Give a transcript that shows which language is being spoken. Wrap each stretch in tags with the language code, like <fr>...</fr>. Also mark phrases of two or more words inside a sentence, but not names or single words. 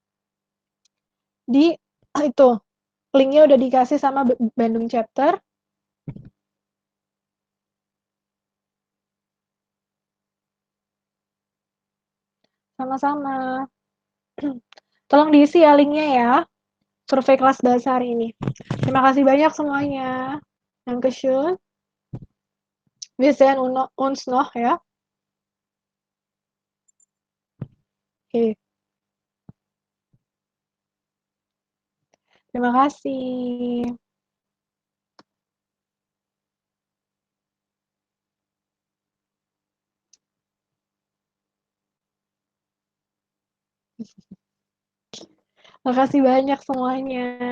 <id>Di itu, linknya udah dikasih sama Bandung Chapter. Sama-sama. Tolong diisi ya linknya ya. Survei kelas bahasa hari ini. Terima kasih banyak semuanya.</id> <de>Dankeschön. Wir sehen uns noch ya.</de> <id>Oke. Terima kasih. Makasih banyak semuanya.</id>